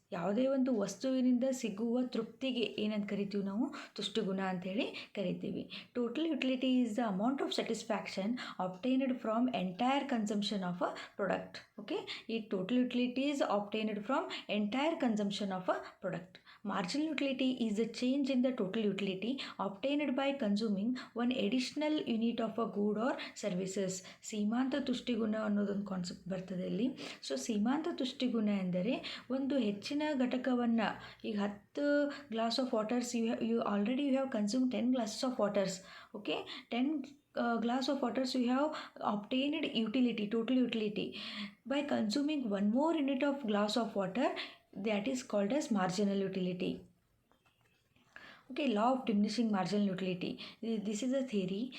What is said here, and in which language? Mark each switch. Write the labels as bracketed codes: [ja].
[kn] ಯಾವುದೇ ಒಂದು ವಸ್ತುವಿನಿಂದ ಸಿಗುವ ತೃಪ್ತಿಗೆ ಏನಂತ ಕರಿತೀವಿ ನಾವು? ತುಷ್ಟಿಗುಣ ಅಂಥೇಳಿ ಕರಿತೀವಿ. [en] Total utility is the amount of satisfaction obtained from entire consumption of a product. Okay, ಈ total utility is obtained from entire consumption of a product. Marginal utility is the change in the total utility obtained by consuming one additional unit of a good or services. [kn] ಸೀಮಾಂತ ತುಷ್ಟಿಗುಣ ಅನ್ನೋದೊಂದು concept ಬರ್ತದೆ ಇಲ್ಲಿ. So ಸೀಮಾಂತ ತುಷ್ಟಿಗುಣ ಎಂದರೆ ಒಂದು ಹೆಚ್ಚಿನ ಘಟಕವನ್ನು, ಈಗ [en] 10 glass of waters you already you have consume 10 glasses of waters. Okay, 10 glass of waters you have obtained utility, total utility. By consuming one more unit of glass of water, that is called as marginal utility. Okay, law of diminishing marginal utility. This is a theory.